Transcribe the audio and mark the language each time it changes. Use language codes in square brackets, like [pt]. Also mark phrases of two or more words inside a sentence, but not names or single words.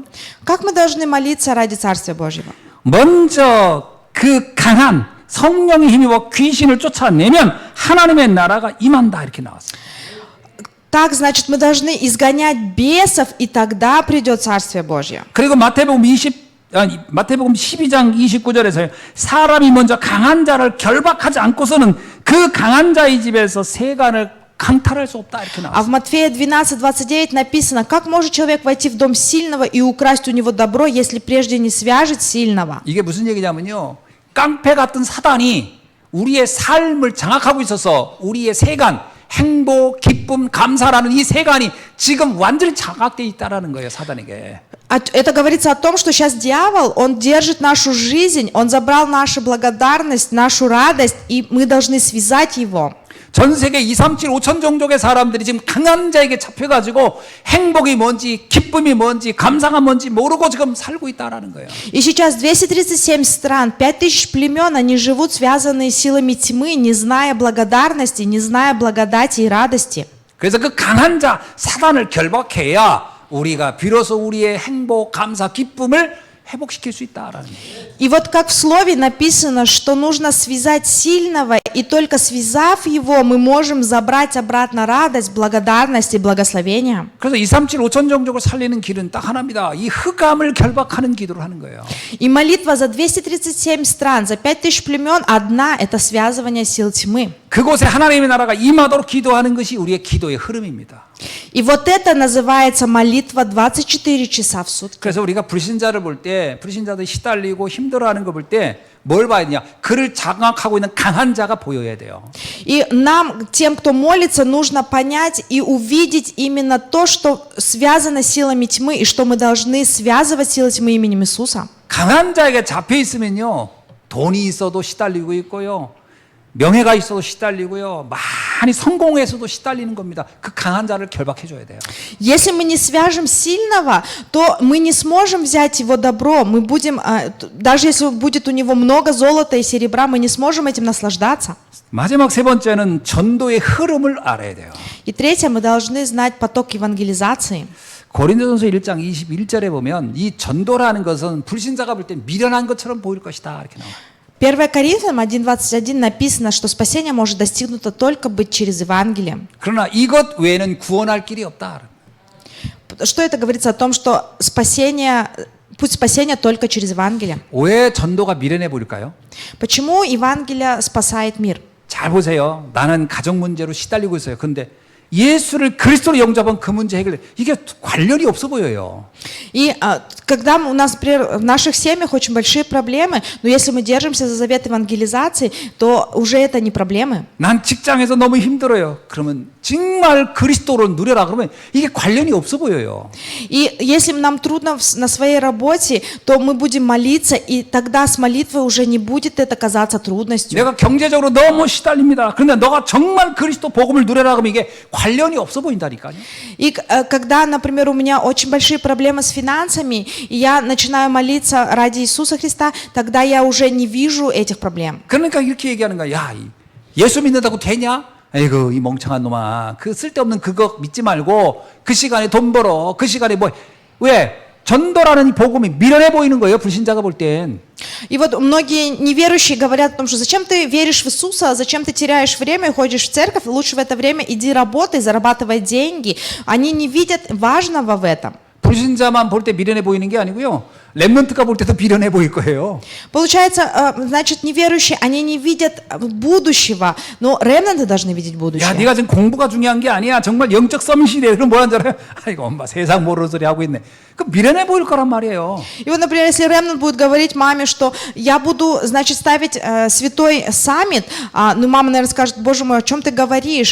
[ru] Как мы должны молиться ради Царствия Божьего? [ko] 먼저 그 강한 성령의 힘입어 귀신을 쫓아내면 하나님의 나라가 임한다 이렇게 나왔어요. [ru] Так, значит, мы должны изгонять бесов, и тогда придет Царствие Божье. [ko] 그리고 마태복음 12장 29절에서요. 사람이 먼저 강한 자를 결박하지 않고서는 그 강한 자의 집에서 세간을 강탈할 수 없다 이렇게 [ru] А в [ko] 나왔어요. [ru] Матфея 12:29 написано, как может человек войти в дом сильного и украсть у него добро, если прежде не свяжет сильного? [ko] 이게 무슨 얘기냐면요. 깡패 같은 사단이 우리의 삶을 장악하고 있어서 우리의 세간, 행복, 기쁨, 감사라는 이 세간이 지금 완전히 장악되어 있다라는 거예요, 사단에게. [ru] Это говорится о том, что сейчас дьявол, он держит нашу жизнь, он забрал нашу благодарность, нашу радость, и мы должны связать его. [ko] 전 세계 237, 5천 종족의 사람들이 지금 강한 자에게 잡혀가지고 행복이 뭔지, 기쁨이 뭔지, 감사가 뭔지 모르고 지금 살고 있다라는 거예요. [ru] И сейчас 237 стран, 5000 племен, они живут связанные силами тьмы, не зная благодарности, не зная благодати и радости. [ko] 그래서 그 강한 자, 사단을 결박해야 우리가 비로소 우리의 행복, 감사, 기쁨을 회복시킬 수 있다라는 거예요. [ru] И вот как в слове написано, что нужно связать сильного, и только связав его, мы можем забрать обратно радость, благодарность и благословение. [ko] 그래서 237, 5천 종족을 살리는 길은 딱 하나입니다. 이 흑암을 결박하는 기도를 하는 거예요. [ru] И молитва за 237 стран, за 5000 племен, одна – это связывание сил тьмы. [ko] 그곳에 하나님의 나라가 임하도록 기도하는 것이 우리의 기도의 흐름입니다. [ru] И вот это называется молитва 24 часа в сутки. [ko] 그래서 우리가 불신자를 볼 때, 불신자들 시달리고 힘들어하는 거 볼 때 뭘 봐야 되냐? 그를 장악하고 있는 강한 자가 보여야 돼요. [ru] И нам, тем, кто молится, нужно понять и увидеть именно то, что связано с силами тьмы, и что мы должны связывать силы тьмы именем Иисуса. [ko] 강한 자에게 잡혀 있으면요, 돈이 있어도 시달리고 있고요, 명예가 있어도 시달리고요, 많이 성공해서도 시달리는 겁니다. 그 강한 자를 결박해줘야 돼요. [ru] Если мы не свяжем сильного, то мы не сможем взять его добро. Мы будем, даже если будет у него много золота и серебра, мы не сможем этим наслаждаться. [ko] 마지막 세 번째는 전도의 흐름을 알아야 돼요. [ru] И третье, мы должны знать поток евангелизации. [ko] 고린도전서 1장 21절에 보면 이 전도라는 것은 불신자가 볼 때 미련한 것처럼 보일 것이다 이렇게 나와요. [ru] 1 Коринфянам 1:21 написано, что спасение может достигнуто только быть через Евангелие. [ko] 그러나 이것 외에는 구원할 길이 없다. [ru] Что это говорится о том, что путь спасения только через Евангелие? [ko] 왜 전도가 미련해 보일까요? [ru] Почему Евангелие спасает мир? [ko] 잘 보세요. 나는 가정 문제로 시달리고 있어요. 근데 예수를 그리스도로 영접한 그 문제 해결 이게 관련이 없어 보여요. [ru] И когда у нас, например, в наших семьях очень большие проблемы, но если мы держимся за завет евангелизации, то уже это не проблемы. [ko] 난 직장에서 너무 힘들어요. 그러면 정말 그리스도로 누려라 그러면 이게 관련이 없어 보여요. [ru] И если нам трудно на своей работе, то мы будем молиться, и тогда с молитвой уже не будет это казаться трудностью. [ko] 내가 경제적으로 너무 시달립니다. 그런데 너가 정말 그리스도 복음을 누려라 그러면 이게 관련이 없어 보인다니까요. [ru] И когда, например, у меня очень большие проблемы с финансами, и я начинаю молиться ради Иисуса Христа, тогда я уже не вижу этих проблем. [ko] 그러니까 이렇게 얘기하는 거야. 야, 예수 믿는다고 되냐? 아이고 이 멍청한 놈아. 그 쓸데없는 그거 믿지 말고 그 시간에 돈 벌어. 그 시간에 뭐 왜? 전도라는 이 복음이 미련해 보이는 거예요. 불신자가 볼 땐. [ru] И вот многие неверующие говорят о том, что зачем ты веришь в Иисуса, зачем ты теряешь время и ходишь в церковь, лучше в это время иди работай, зарабатывай деньги. Они не видят важного в этом. [ko] 불신자만 볼 때 미련해 보이는 게 아니고요. 렘넌트가 볼 때도 미련해 보일 거예요. [ru] Получается, значит, неверующие, они не видят будущего, но ремнанты должны видеть 야, будущее. [ko] 네가 지금 공부가 중요한 게 아니야. 정말 영적 썸시대. 그럼 뭐라는 줄 알아요? 아이고 엄마 세상 모르는 소리 하고 있네. 그 미련해 보일 거란 말이에요. [ru] И вот, например, если ремнант будет говорить маме, что я буду, значит, ставить святой саммит, ну, мама, наверное, скажет, боже мой, о чем ты говоришь?